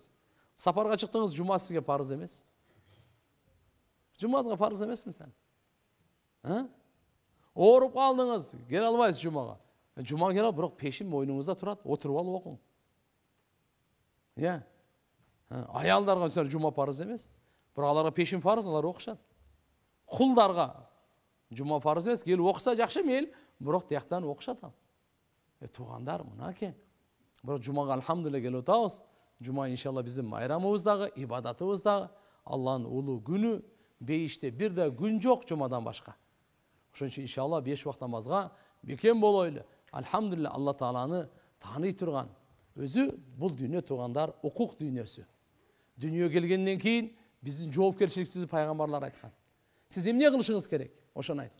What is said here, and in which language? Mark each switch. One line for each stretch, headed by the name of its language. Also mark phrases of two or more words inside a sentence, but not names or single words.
Kyrgyz: Сапарга чыктыңыз, жума сизге парыз эмес. Жумазга парыз эмесми сен? Ооруп калдыңыз, келе албайсыз жумага. Жума келе, бирок пешим мойнуңузда турат, отуруп алып окуң. Аялдарга жума парыз эмес. Бирок аларга пешим фарыз, алар окушат.
Kazakh: Құлдарға жұма фарыз емес, келіп оқыса жақсы мейлі, бірақ тияқтан оқышатам. Туғандар, мұна ке. Бірақ жұмаға алхамдулилля келіп отауыз. Жұма иншалла біздің майрамымыздағы, ибадатымыздағы, Алланың ұлы күні, бейіште бір де күн жоқ жұмадан башқа.
Kyrgyz: Ошон үчүн иншалла 5 вакыт намазга бекем болойлу. Алхамдулилля, Алла Тааланы тааный турган. Өзү бул дүйнө тугандар укук дүйнөсү. Дүйнөгө келгенден кийин биздин жоопкерчиликти пайгамбарлар айткан. Сиз эмне кылышыңыз керек? Ошону айткан.